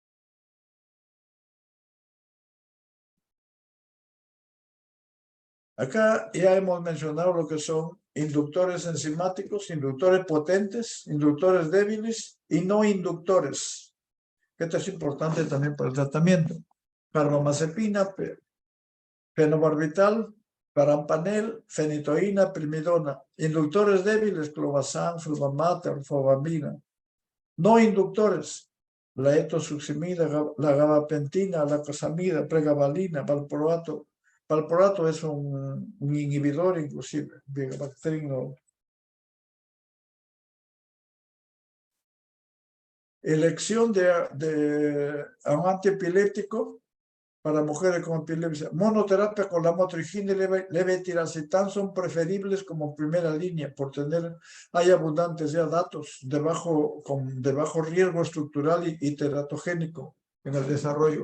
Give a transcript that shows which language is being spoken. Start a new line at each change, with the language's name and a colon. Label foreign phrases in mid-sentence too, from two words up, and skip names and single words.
Spanish: Acá ya hemos mencionado lo que son inductores enzimáticos, inductores potentes, inductores débiles y no inductores. Esto es importante también para el tratamiento. Carbamazepina, fenobarbital, parampanel, fenitoína, primidona. Inductores débiles, clobazam, fluvamat, fobamina. No inductores, la etosuximida, la gabapentina, la cosamida, pregabalina, valproato. Valproato es un inhibidor inclusive, bacterino. Elección de un antiepiléptico para mujeres con epilepsia. Monoterapia con la motrigina y levetiracetam son preferibles como primera línea por hay abundantes ya datos de bajo riesgo estructural y teratogénico en el desarrollo.